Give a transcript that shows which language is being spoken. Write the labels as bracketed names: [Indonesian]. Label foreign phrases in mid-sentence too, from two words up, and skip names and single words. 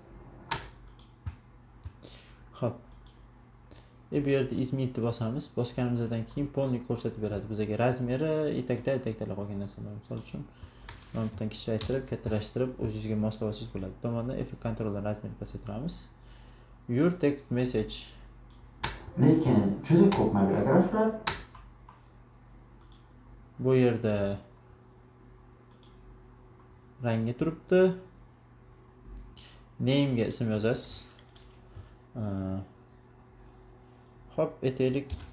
[Uzbek] Xo'p. Bu yerda izmitni bosamiz. Bosganimizdan keyin polni ko'rsatib beradi bizga razmeri, etakdalar qolgan narsalar. Misol uchun mana bundan kichraytirib, kattalashtirib, o'zingizga moslavasangiz bo'ladi. Bu tomonda effekt kontroldan razmerni pasaytiramiz. [English] Your text message. [Uzbek] Lekin juda ko'p mobilograflar Bu yerda rangi turibdi. Name ga ism yozasiz. Hop, aytaylik.